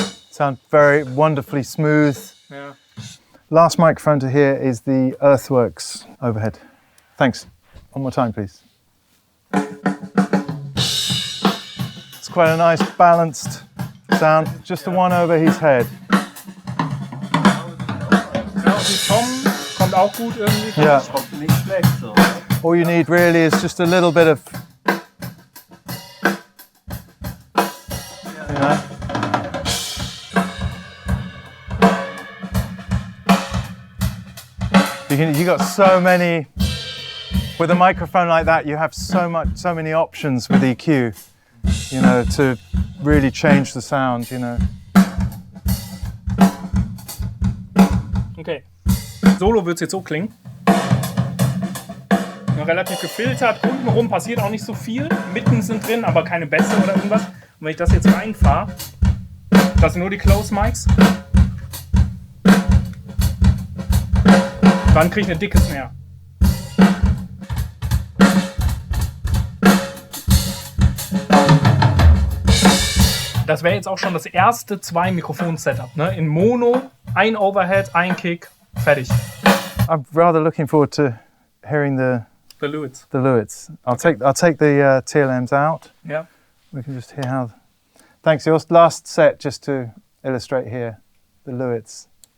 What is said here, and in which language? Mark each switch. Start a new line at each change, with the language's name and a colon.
English: Sound very wonderfully smooth. Yeah. Last microphone to hear is the Earthworks overhead. Thanks. One more time, please. It's quite a nice balanced sound, just the one over his head.
German: Die Tom kommt auch gut irgendwie.
English: Yeah.
German: Das kommt nicht schlecht so.
English: All you need really is just a little bit of, you know. You got so many, with a microphone like that, you have so many options with EQ, you know, to really change the sound, you know. Okay.
German: Solo wird es jetzt so klingen. Relativ gefiltert, untenrum passiert auch nicht so viel. Mitten sind drin, aber keine Bässe oder irgendwas. Und wenn ich das jetzt reinfahre, das sind nur die Close Mics. Dann kriege ich eine dicke Snare. Das wäre jetzt auch schon das erste 2-Mikrofon-Setup. Ne? In Mono, ein Overhead, ein Kick, fertig.
English: I'm rather looking forward to hearing the Lewitts. I'll take the TLMs out. Yeah. We can just hear how. Thanks, Jost. Last set, just to illustrate here, the Lewitts.